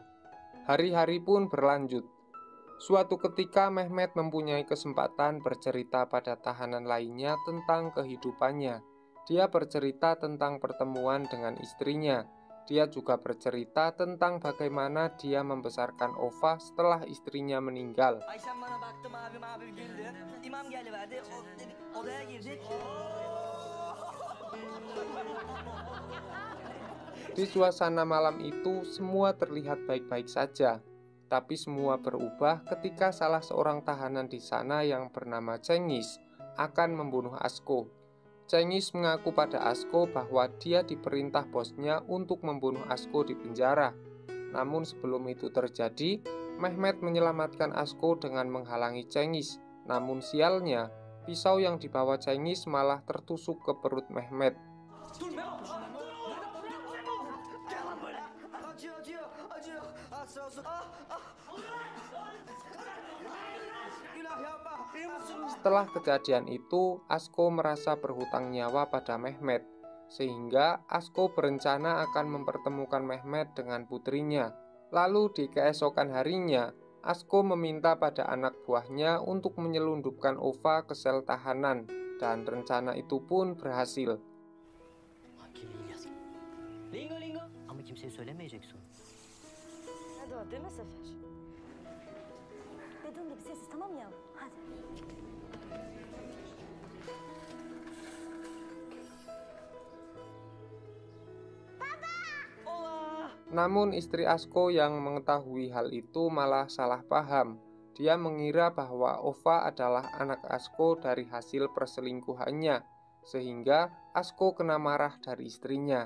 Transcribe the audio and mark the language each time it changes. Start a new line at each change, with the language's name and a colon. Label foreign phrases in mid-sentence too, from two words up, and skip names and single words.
Indonesian: Hari-hari pun berlanjut. Suatu ketika Mehmet mempunyai kesempatan bercerita pada tahanan lainnya tentang kehidupannya. Dia bercerita tentang pertemuan dengan istrinya. Dia juga bercerita tentang bagaimana dia membesarkan Ova setelah istrinya meninggal.
Turkish: Ayşem bana baktım abim güldü. İmam geliverdi. Odaya girdik.
Indonesian: Di suasana malam itu semua terlihat baik-baik saja. Tapi semua berubah ketika salah seorang tahanan di sana yang bernama Cengiz akan membunuh Asko. Cengiz mengaku pada Asko bahwa dia diperintah bosnya untuk membunuh Asko di penjara. Namun sebelum itu terjadi, Mehmet menyelamatkan Asko dengan menghalangi Cengiz. Namun sialnya, pisau yang dibawa Cengiz malah tertusuk ke perut Mehmet.
Turkish: Dur Memo. Gel lan böyle. Acıyor. Sağ olsun. Günah yapma. İyi misin?
Indonesian: Setelah kejadian itu, Asko merasa berhutang nyawa pada Mehmet, sehingga Asko berencana akan mempertemukan Mehmet dengan putrinya. Lalu di keesokan harinya, Asko meminta pada anak buahnya untuk menyelundupkan Ova ke sel tahanan, dan rencana itu pun berhasil.
Turkish: Hakim İlyas. Lingo. Ama kimseye söylemeyeceksin. Hadi o değil mi Sefer? Dediğim gibi sessiz, tamam mı yavrum? Hadi.
Indonesian: Namun istri Asko yang mengetahui hal itu malah salah paham. Dia mengira bahwa Ova adalah anak Asko dari hasil perselingkuhannya, sehingga Asko kena marah dari istrinya.